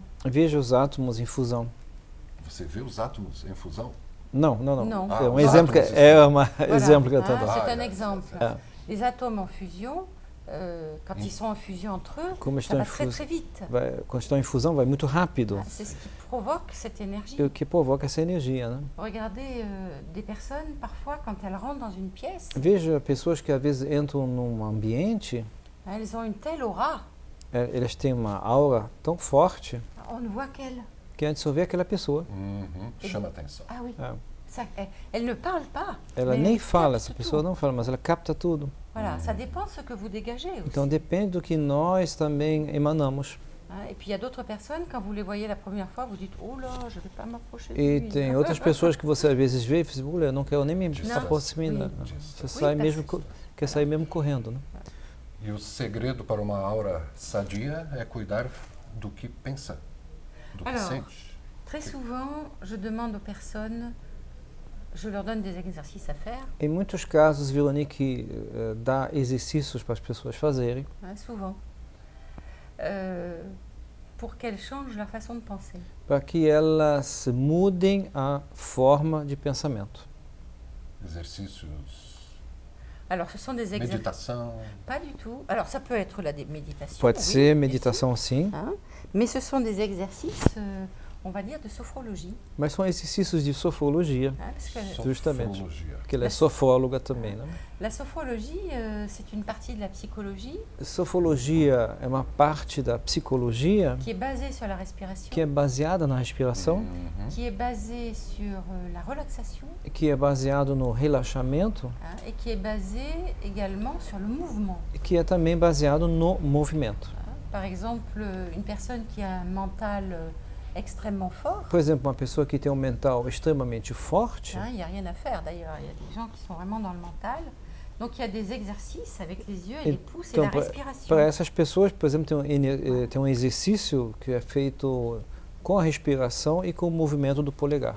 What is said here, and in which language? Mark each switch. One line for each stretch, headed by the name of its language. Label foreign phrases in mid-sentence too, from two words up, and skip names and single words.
Portuguese: Veja os átomos em fusão. Você vê os átomos em fusão? Não.
French: Non.
Portuguese: É um os exemplo que átomos é um
French: Voilà.
Portuguese: exemplo que eu estou Ah, dando.
French: c'est un Ah, exemple. Ah. Les atomes en fusion, quand ils sont en fusion entre eux,
Portuguese: Como
French: ça
Portuguese: estão
French: va
Portuguese: em
French: très
Portuguese: fusão,
French: très vite.
Portuguese: quando estão em fusão, vai muito rápido.
French: Ah, c'est ce qui provoque cette énergie.
Portuguese: E o que provoca essa energia, né?
French: Regardez des personnes, parfois, quand elles rentrent dans une pièce,
Portuguese: Veja pessoas que às vezes entram num ambiente,
French: elles ont une telle aura,
Portuguese: elas têm uma aura tão forte
French: on ne voit qu'elles.
Portuguese: que antes só vê aquela pessoa. Uhum. Chama atenção.
French: Ah oui,
Portuguese: É.
French: ça, elles ne parlent pas.
Portuguese: Ela
French: mais
Portuguese: nem
French: elles
Portuguese: fala,
French: captent
Portuguese: essa
French: tout.
Portuguese: pessoa não fala, mas ela capta tudo.
French: Voilà, ça dépend de ce que vous dégagez aussi.
Portuguese: Então depende do que nós também emanamos.
French: Hein, et puis il y a d'autres personnes, quand vous les voyez la première fois, vous dites « Oh là, je ne vais pas m'approcher de
Portuguese: E
French: lui.
Portuguese: tem outras pessoas que você às vezes vê e fala assim, eu não quero nem me Não. aproximar.
French: Oui.
Portuguese: Você
French: Oui,
Portuguese: sai
French: parce
Portuguese: mesmo,
French: que-
Portuguese: quer sair mesmo correndo, né? E o segredo para uma aura sadia é cuidar do que pensa, do que
French: Alors,
Portuguese: sente.
French: Très souvent, je demande aux personnes, je leur donne des exercices à faire,
Portuguese: Em muitos casos, Veronique dá exercícios para as pessoas fazerem,
French: hein, souvent, pour qu'elles changent leur façon de penser.
Portuguese: para que elas mudem a forma de pensamento. Exercícios,
French: Alors, ce sont des exercices...
Portuguese: meditação.
French: Pas du tout. Alors, ça peut être la méditation.
Portuguese: Pode
French: oui,
Portuguese: ser
French: bien
Portuguese: meditação sim,
French: sûr, hein, mais ce sont des exercices, on va dire, de sophrologie.
Portuguese: mas são exercícios de sofrologia,
French: Hein, parce que
Portuguese: Justamente. Sofrologia. porque ela é sofróloga também, né?
French: la sophrologie, c'est une partie de la psychologie
Portuguese: Sofrologia é uma parte da psicologia
French: qui est basée sur la respiration,
Portuguese: que é baseada na respiração, Uhum.
French: qui est basée sur la relaxation,
Portuguese: que é baseado no relaxamento
French: hein, et qui est basée également sur le mouvement.
Portuguese: e que é também baseado no movimento. Hein.
French: Par exemple, une personne qui a un mental extrêmement fort,
Portuguese: Por exemplo, uma pessoa que tem um mental extremamente forte,
French: hein, il n'y a rien à faire d'ailleurs, il y a des gens qui sont vraiment dans le mental. Donc il y a des exercices avec les yeux et Et les pouces et donc, la respiration.
Portuguese: para essas pessoas, por exemplo, tem um exercício que é feito com a respiração e com o movimento do polegar.